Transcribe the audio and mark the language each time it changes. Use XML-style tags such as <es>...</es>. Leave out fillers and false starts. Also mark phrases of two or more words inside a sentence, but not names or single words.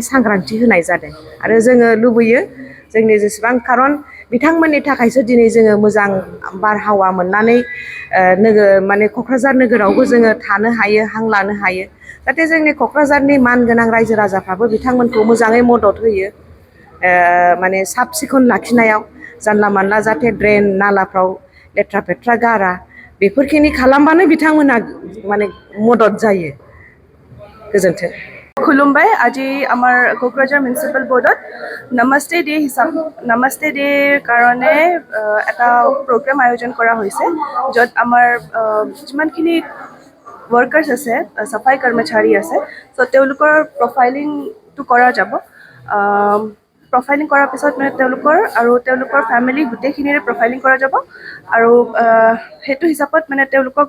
<brx>सांग्रांथि होनाय जादों आरो जोङो लुबैयो जोंनि जेसेबां खारन बिथांमोननि थाखायसो दिनै जोङो मोजां बारहावा मोननानै माने क'क्राझार नोगोरावबो जोङो थानो हायो हां लानो हायो जाहाथे जोंनि क'क्राझारनि मानगोनां रायजो राजाफ्राबो बिथांमोनखौ मोजाङै मदद होयो माने साब सिखोन लाखिनायाव जानला मानला जाहाथे ड्रेन नालाफ्राव लेथ्रा फेथ्रा गारा बेफोरखिनि खालामबानो बिथांमोना माने मदद जायो गोजोन्थों।</brx> <as>खुलुमबाय আজি আমাৰ কোকৰাঝাৰ মিউনিচিপাল বৰ্ডত নমস্তে ডেৰ কাৰণে এটা প্ৰগ্ৰাম আয়োজন কৰা হৈছে য'ত আমাৰ যিমানখিনি ৱৰ্কাৰ্ছ আছে চাফাই কৰ্মচাৰী আছে চ' তেওঁলোকৰ প্ৰফাইলিংটো কৰা যাব প্ৰফাইলিং কৰাৰ পিছত মানে তেওঁলোকৰ ফেমিলি গোটেইখিনিৰে প্ৰফাইলিং কৰা যাব আৰু সেইটো হিচাপত মানে তেওঁলোকক</as>